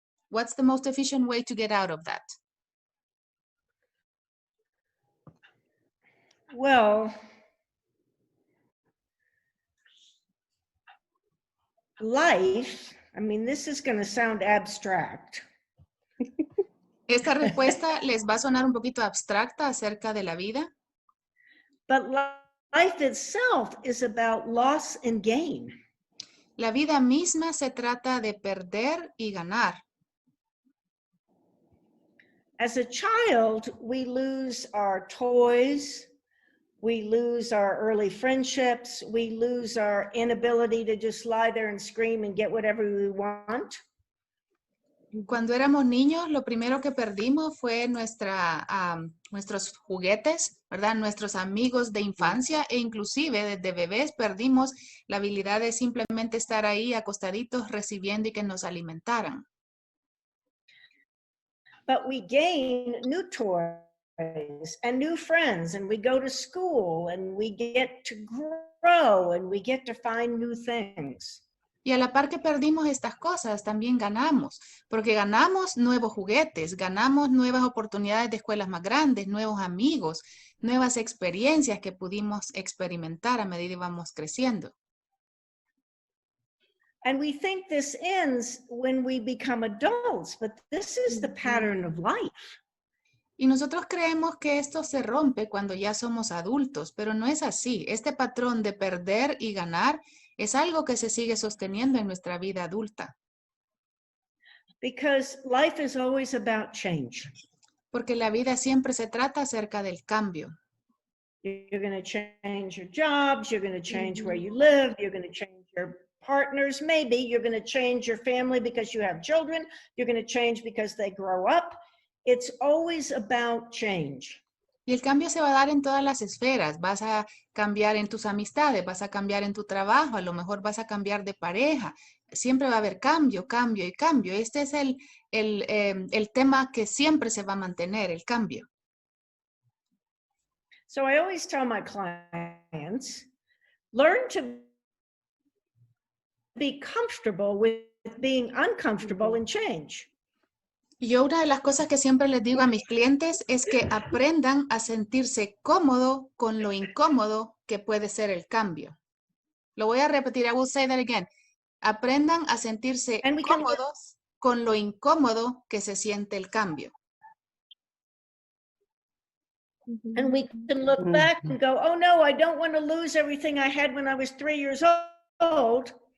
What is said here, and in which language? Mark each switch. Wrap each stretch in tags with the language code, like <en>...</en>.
<en>What's the most efficient way to get out of that? Well, life, I mean, this is going to sound abstract.</en> <es>Esta respuesta les va a sonar un poquito abstracta acerca de la vida.</es> <en>But life itself is about loss and gain.</en> <es>La vida misma se trata de perder y ganar.</es> <en>As a child, we lose our toys, we lose our early friendships, we lose our inability to just lie there and scream and get whatever we want.</en> <es>Cuando éramos niños, lo primero que perdimos fue nuestros juguetes, ¿verdad? Nuestros amigos de infancia e inclusive desde bebés perdimos la habilidad de simplemente estar ahí acostaditos recibiendo y que nos alimentaran.</es> <en>But we gain new toys and new friends, and we go to school and we get to grow and we get to find new things.</en> <es>Y a la par que perdimos estas cosas, también ganamos, porque ganamos nuevos juguetes, ganamos nuevas oportunidades de escuelas más grandes, nuevos amigos, nuevas experiencias que pudimos experimentar a medida que íbamos creciendo.</es> <en>And we think this ends when we become adults, but this is the pattern of life.</en> <es>Y nosotros creemos que esto se rompe cuando ya somos adultos, pero no es así. Este patrón de perder y ganar es algo que se sigue sosteniendo en nuestra vida adulta.</es> <en>because life is always about change.</en> <es>Porque la vida siempre se trata acerca del cambio.</es> <en>You're going to change your jobs, you're going to change where you live, you're going to change your partners, maybe you're going to change your family because you have children, you're going to change because they grow up. It's always about change.</en> <es>Y el cambio se va a dar en todas las esferas. Vas a cambiar en tus amistades, vas a cambiar en tu trabajo, a lo mejor vas a cambiar de pareja. Siempre va a haber cambio, cambio y cambio. Este es el tema que siempre se va a mantener, el cambio.</es> <en>So I always tell my clients, learn to be comfortable with being uncomfortable and change.</en> <es>Y yo una de las cosas que siempre les digo a mis clientes es que aprendan a sentirse cómodo con lo incómodo que puede ser el cambio. Lo voy a repetir,</es> <en>I will say that again.</en> <es>Aprendan a sentirse cómodos con lo incómodo que se siente el cambio.</es> <en>And we can look back and go, oh no, I don't want to lose everything I had when I was 3 years old.</en>